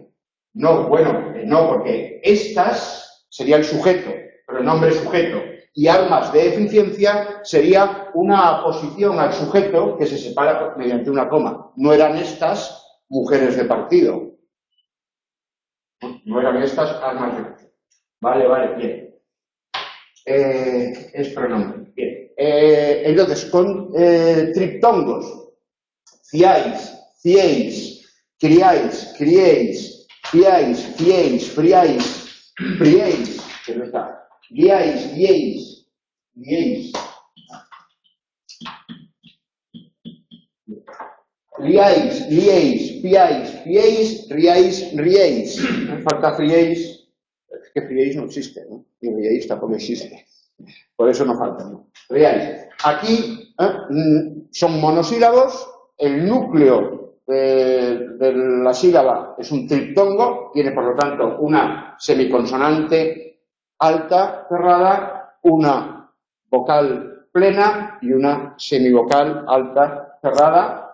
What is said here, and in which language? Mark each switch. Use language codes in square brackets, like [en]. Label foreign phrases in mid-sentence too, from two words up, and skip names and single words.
[es] No, bueno, no, porque estas sería el sujeto, pronombre sujeto, y armas de eficiencia sería una aposición al sujeto que se separa mediante una coma. No eran estas mujeres de partido. No eran estas armas de eficiencia. Vale, bien. Es pronombre. Bien. Entonces, con triptongos, ciáis, ciéis, criáis, criéis, fiáis, fiéis, friáis, priéis, que no está, guiáis, guiéis, guiéis, liáis, liéis, fiáis, fiéis, riáis, riéis. Me falta friéis, es que friéis no existe, ¿no? Y riéis tampoco existe. Por eso no falta, ¿no? Riáis. Aquí son monosílabos, el núcleo de la sílaba es un triptongo, tiene por lo tanto una semiconsonante alta cerrada, una vocal plena y una semivocal alta cerrada.